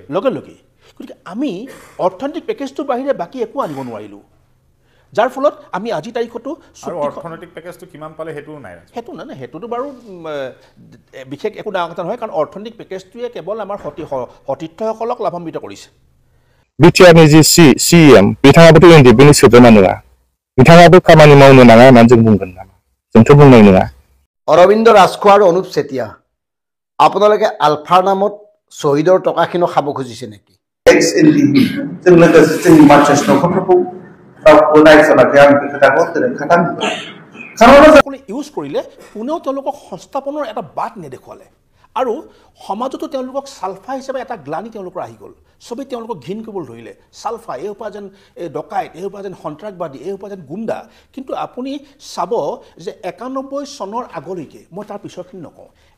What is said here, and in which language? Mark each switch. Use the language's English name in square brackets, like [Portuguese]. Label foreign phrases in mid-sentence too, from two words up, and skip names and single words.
[Assamese] গতিকে আমি অৰ্থনৈতিক পেকেজটোৰ বাহিৰে বাকী একো আনিব নোৱাৰিলোঁ যাৰ ফলত আমি আজি তাৰিখতো অৰ্থনৈতিক পেকেজটো কিমান পালে হেতু নাই হেতুটো বাৰু বিশেষ একো ডাঙৰ কথা নহয় কাৰণ অৰ্থনৈতিক পেকেজটোৱে কেৱল আমাৰ সতীৰ্থসকলক লাভান্বিত কৰিছে [Bodo] बिटिआरनि जि सिएम बिथाङाबोथ' एनडिएफबि सोद्रोमा नङा बिथाङाबो खामानि मावनो नाङा होननानै जों बुंगोन नामा जोंथ' बुंनाय नङा [Assamese] অৰবিন্দ ৰাজখোৱা আৰু অনুপ চেতিয়া আপোনালোকে আলফাৰ নামত শহীদৰ টকাখিনি খাব খুজিছে নেকি [Bodo] এক্স এনডিএফবি जों लोगोसे जोंनि मार्चार्स नखरफोरखौ रावखौ नायसनाखै आं बे खोथाखौ खालामो [Assamese] কাৰণ ইউজ কৰিলে পুনেও তেওঁলোকক সংস্থাপনৰ এটা বাট নেদেখুৱালে আৰু সমাজতো তেওঁলোকক সালফা হিচাপে এটা গ্লানি তেওঁলোকৰ আহি গ'ল সবে তেওঁলোকক ঘিন কৰিবলৈ ধৰিলে সালফা এই উপাৰ্জন ডকাইত এই উপাৰ্জন সন্ত্ৰাসবাদী এই উপাৰ্জন গুণ্ডা কিন্তু আপুনি চাব যে 91 চনৰ আগলৈকে মই তাৰ পিছৰখিনি নকওঁ